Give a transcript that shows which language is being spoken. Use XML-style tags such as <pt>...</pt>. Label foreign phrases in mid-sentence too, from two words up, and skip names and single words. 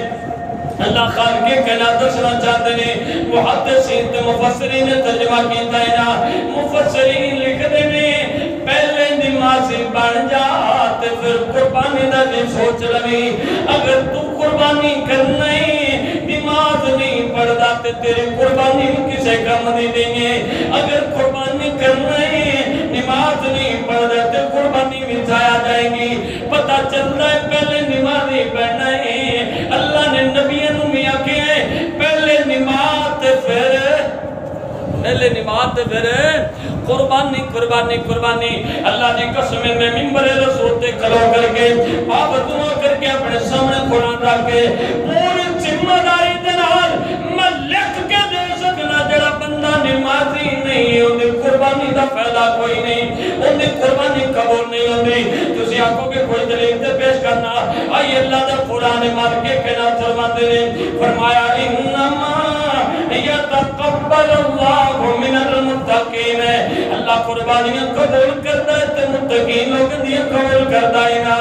<ur>اللہ خالق کائنات دسنا چاہتے ہیں.</ur> <pa>محدثین تے مفسرین نے ترجمہ کیتا ہے نا.</pa> <ur>مفسرین لکھتے ہیں</ur> <pa>پہلے نمازی بن جا تے پھر قربانی دا بھی سوچ لوی. اگر تو قربانی کرنا ہے نماز نہیں پڑھدا تے تیری قربانی کسے کم نہیں دیں گے. اگر قربانی کرنا ہے نماز نہیں پڑھدا تے قربانی بھی ضائع جائے گی.</pa> <ur>پتہ چلتا ہے پہلے نمازی بننا ہے.</ur> <pa>اللہ نے نبیوں میں آکھے پہلے نماز تے پھر قربانی قربانی قربانی. اللہ دی قسم میں منبر رسول تے کھلو کر کے آپ دعا کر کے اپنے سامنے قرآن رکھ کے پوری ذمہ داری دے نال میں لکھ کے دے سکنا جڑا بندہ نمازی نہیں اودی قربانی دا فائدہ کوئی نہیں. اودی قربانی قبول نہیں ہوندی. تسی آکھو کہ کوئی دلیل تے پیش کرنا. آئی اللہ دا قرآن مال کے کائنات فرماتے ہیں فرمایا</pa> <ar>انما یتقبل اللہ من المتقین.</ar> <pa>اللہ قربانیاں قبول کرتا ہے تے متقین لوگوں دی قبول کرتا ہے نا.</pa>